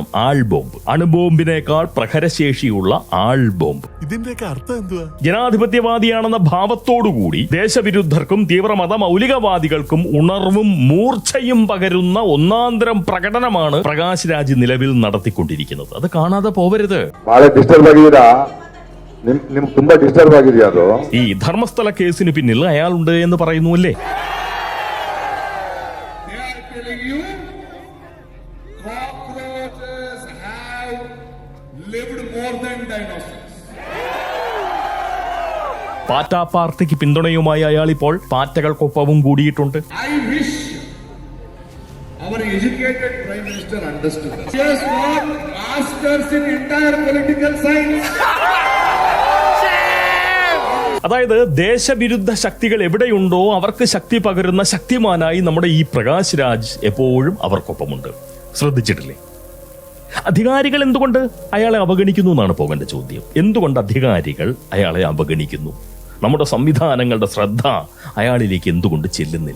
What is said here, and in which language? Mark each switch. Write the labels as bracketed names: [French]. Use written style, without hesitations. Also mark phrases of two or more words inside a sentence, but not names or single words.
[Malayalam] ആൾ ബോംബ്, അണുബോംബിനേക്കാൾ പ്രഹരശേഷിയുള്ള ആൾ ബോംബ്. ഇതിന്റെയൊക്കെ അർത്ഥം എന്തുവാ? ജനാധിപത്യവാദിയാണെന്ന ഭാവത്തോടുകൂടി ദേശവിരുദ്ധർക്കും തീവ്രമത മൗലികവാദികൾക്കും ഉണർവും മൂർച്ചയും പകരുന്ന ഒന്നാന്തരം പ്രകടനമാണ് പ്രകാശ് രാജ് നിലവിൽ നടത്തിക്കൊണ്ടിരിക്കുന്നത്. അത് കാണാതെ പോവരുത്. [Kannada] ಬಹಳ ಡಿಸ್ಟರ್ಬ್ ಆಗಿದ್ದೀರಾ, ನಿಮ್ಗೆ ತುಂಬಾ ಡಿಸ್ಟರ್ಬ್ ಆಗಿದೆಯಾ ಅದು? [Malayalam] ഈ ധർമ്മസ്ഥല കേസിന് പിന്നിൽ അയാളുണ്ട് എന്ന് പറയുന്നു അല്ലേ? പാറ്റ പാർട്ടിക്ക് പിന്തുണയുമായി അയാൾ ഇപ്പോൾ പാറ്റകൾക്കൊപ്പവും കൂടിയിട്ടുണ്ട്. [English] Our educated Prime Minister understood that. He has got masters in entire political science. [Malayalam] അതായത് ദേശവിരുദ്ധ ശക്തികൾ എവിടെയുണ്ടോ അവർക്ക് ശക്തി പകരുന്ന ശക്തിമാനായി നമ്മുടെ ഈ പ്രകാശ് രാജ് എപ്പോഴും അവർക്കൊപ്പമുണ്ട്. ശ്രദ്ധിച്ചിട്ടില്ലേ? അധികാരികൾ എന്തുകൊണ്ട് അയാളെ അവഗണിക്കുന്നു എന്നാണ് പോകേണ്ട ചോദ്യം. എന്തുകൊണ്ട് അധികാരികൾ അയാളെ അവഗണിക്കുന്നു? നമ്മുടെ സംവിധാനങ്ങളുടെ ശ്രദ്ധ അയാളിലേക്ക് എന്തുകൊണ്ട് ചെല്ലുന്നില്ല?